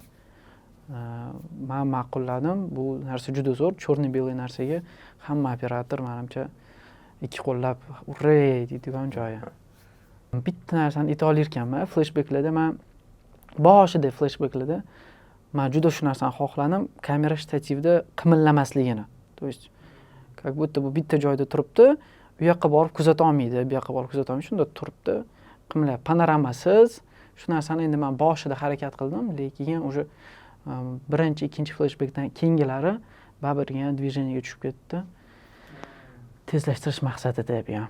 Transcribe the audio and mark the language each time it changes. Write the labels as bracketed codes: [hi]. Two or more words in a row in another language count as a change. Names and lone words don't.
[uz] Men ma'qulladim, bu narsa juda zo'r, черно-белый narsaga hamma operator menimcha ikki qo'llab urray deydigan joyi. Bitta narsani ayta olarkanman, flashbacklarda men boshida flashbacklarda men juda shu narsani xohladim, kamera shtativda qimirlamasligini. [ru] То есть как будто [uz] bu bitta joyda turibdi, u yoqqa borib kuzata olmaydi, bu yoqqa borib kuzata olmaydi, shunda turibdi, qimlab panoramasiz. Shu narsani endi men boshida harakat qildim, lekin o'sha birinchi, ikkinchi flashbackdan keyingilari baribir движениеga tushib ketdi. Tezlashtirish maqsadida bu ham.